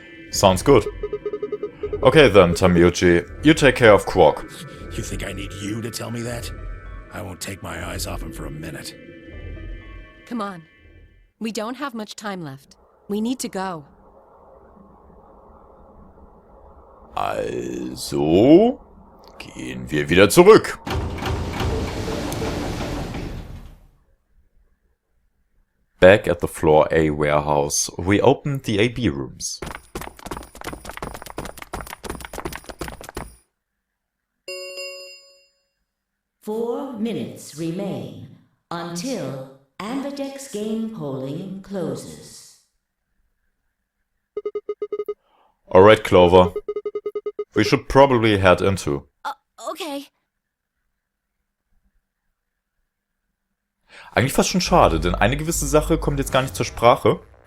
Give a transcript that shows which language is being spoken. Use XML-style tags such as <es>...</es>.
<en>Sounds good. Okay then, Tenmyoji, you take care of Quark. You think I need you to tell me that? I won't take my eyes off him for a minute. Come on. We don't have much time left. We need to go.</en> <de>Also gehen wir wieder zurück.</de> <en>Back at the Floor A warehouse, we opened the AB rooms. Four minutes remain until Ambidex game polling closes. Alright, Clover. We should probably head into. Okay.</en> <de>Eigentlich fast schon schade, denn eine gewisse Sache kommt jetzt gar nicht zur Sprache.</de>